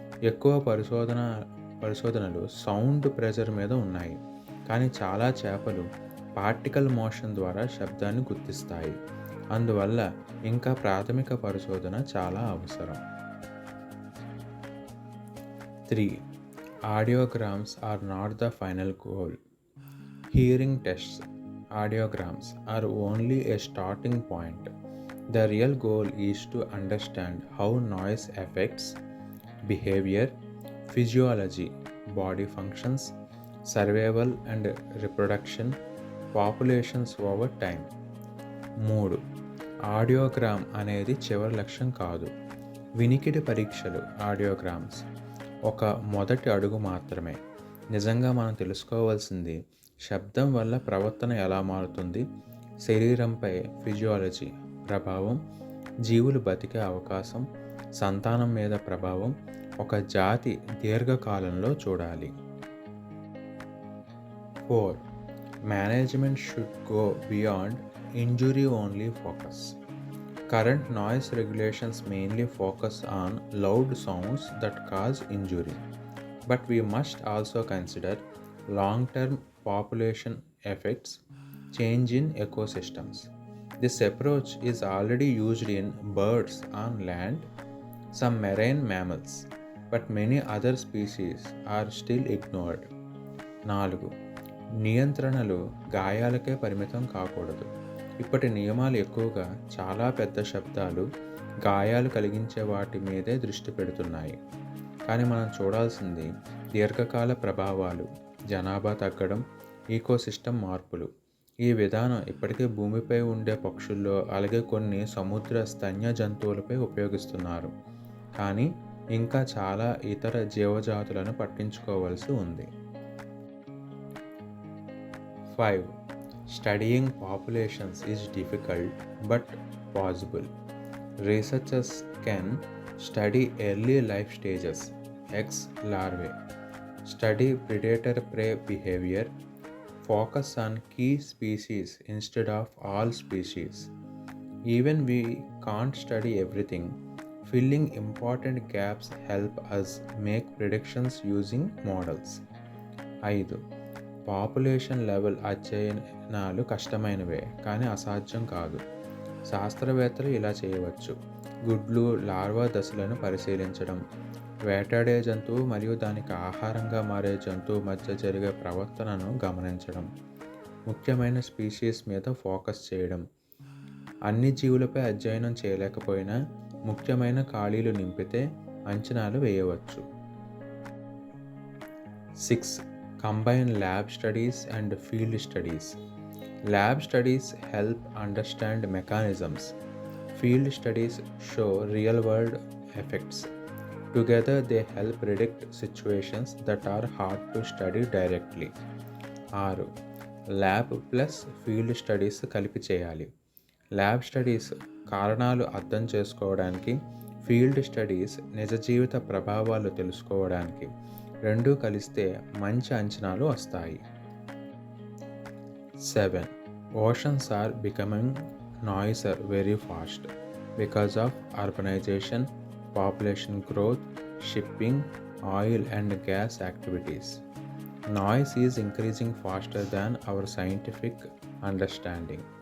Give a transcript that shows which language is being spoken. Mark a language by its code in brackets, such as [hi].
[te] ఎక్కువ పరిశోధనలు sound pressure మీద ఉన్నాయి, కానీ చాలా చేపలు పార్టికల్ మోషన్ ద్వారా శబ్దాన్ని గుర్తిస్తాయి. అందువల్ల ఇంకా ప్రాథమిక పరిశోధన చాలా అవసరం. 3. [en] Audiograms are not the final goal. Hearing tests, audiograms are only a starting point. The real goal is to understand how noise affects behavior, physiology, body functions, survival and reproduction, populations over time. [te] 3. Audiogram అనేది చివరి లక్ష్యం కాదు. వినికిడి పరీక్షలు ఆడియోగ్రామ్స్ ఒక మొదటి అడుగు మాత్రమే. నిజంగా మనం తెలుసుకోవాల్సింది శబ్దం వల్ల ప్రవర్తన ఎలా మారుతుంది, శరీరంపై ఫిజియాలజీ ప్రభావం, జీవులు బతికే అవకాశం, సంతానం మీద ప్రభావం ఒక జాతి దీర్ఘకాలంలో చూడాలి. 4. [en] Management should go beyond injury only focus. Current noise regulations mainly focus on loud sounds that cause injury, but we must also consider long-term population effects, change in ecosystems. This approach is already used in birds on land, some marine mammals, but many other species are still ignored. [te] 4. నియంత్రణలు గాయాలకే పరిమితం కాకూడదు. ఇప్పటి నియమాలు ఎక్కువగా చాలా పెద్ద శబ్దాలు, గాయాలు కలిగించే వాటి మీదే దృష్టి పెడుతున్నాయి. కానీ మనం చూడాల్సింది దీర్ఘకాల ప్రభావాలు, జనాభా తగ్గడం, ఈకోసిస్టమ్ మార్పులు. ఈ విధానం ఇప్పటికే భూమిపై ఉండే పక్షుల్లో, అలాగే కొన్ని సముద్ర స్తన్య జంతువులపై ఉపయోగిస్తున్నారు, కానీ ఇంకా చాలా ఇతర జీవజాతులను పట్టించుకోవాల్సి ఉంది. 5. [en] Studying populations is difficult but possible. Researchers can study early life stages, eggs, larvae, study predator-prey behavior, focus on key species instead of all species. Even we can't study everything. Filling important gaps help us make predictions using models. 5. [te] Population level అధ్యయనాలు కష్టమైనవే, కానీ అసాధ్యం కాదు. శాస్త్రవేత్తలు ఇలా చేయవచ్చు. గుడ్లు, larva దశలను పరిశీలించడం, వేటాడే జంతువు మరియు దానికి ఆహారంగా మారే జంతువు మధ్య జరిగే ప్రవర్తనను గమనించడం, ముఖ్యమైన స్పీషీస్ మీద ఫోకస్ చేయడం. అన్ని జీవులపై అధ్యయనం చేయలేకపోయినా ముఖ్యమైన ఖాళీలు నింపితే అంచనాలు వేయవచ్చు. 6. [en] Combine lab studies and field studies. Lab studies help understand mechanisms. Field studies show real-world effects. Together, they help predict situations that are hard to study directly. [te] 6. Lab plus field studies కలిపి చేయాలి. Lab studies కారణాలు అర్థం చేసుకోవడానికి, field studies నిజ జీవిత ప్రభావాలు తెలుసుకోవడానికి. రెండూ కలిస్తే మంచి అంచనాలు వస్తాయి. 7. [en] Oceans are becoming noise are very fast because of urbanization, population growth, shipping, oil and gas activities. Noise is increasing faster than our scientific understanding.